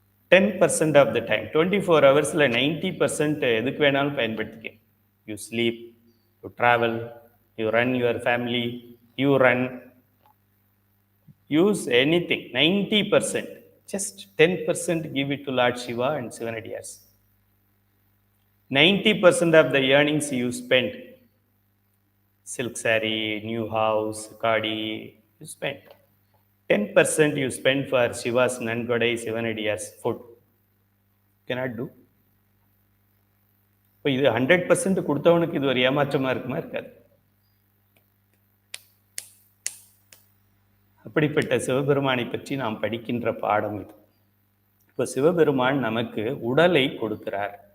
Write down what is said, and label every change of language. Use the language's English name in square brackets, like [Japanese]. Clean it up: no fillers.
[English] %10 of the time, [Tamil] 24 hours-ல 90% எதுக்கு வேணாலும் பயன்படுத்திக்க. [English] You sleep, you travel, you run your family, you run, use anything. 90%. Just 10% give it to Lord Shiva and Sivanadiyars. 90% of the earnings you spend. Silk saree, new house, Kadi, you spend. 10% you spend for Shiva's Nangodai, Sivanadiyars food. Cannot do. [Tamil] இப்போ இது 100% கொடுத்தவனுக்கு இது ஒரு ஏமாற்றமாக இருக்குமா? இருக்காது. அப்படிப்பட்ட சிவபெருமானை பற்றி நாம் படிக்கின்ற பாடம் இது. இப்போ சிவபெருமான் நமக்கு உடலை கொடுக்கிறார்.